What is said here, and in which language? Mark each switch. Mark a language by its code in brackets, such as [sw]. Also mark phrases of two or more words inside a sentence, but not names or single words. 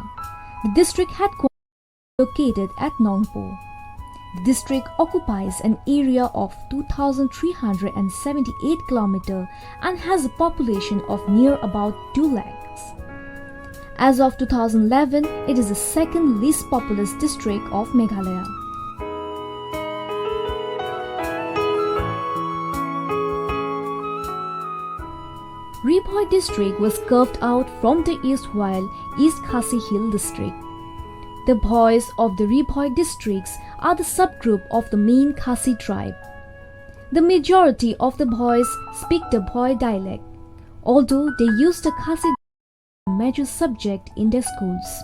[en] The district headquarters is located at Nongpo. The district occupies an area of 2,378 km and has a population of near about 2 lakhs. As of 2011, it is the second least populous district of Meghalaya. Ri-bhoi district was carved out from the erstwhile East Khasi Hill district. The Bhois of the Ri-bhoi districts are the subgroup of the main Khasi tribe. The majority of the Bhois speak the Bhoi dialect, although they use the Khasi as a major subject in their schools.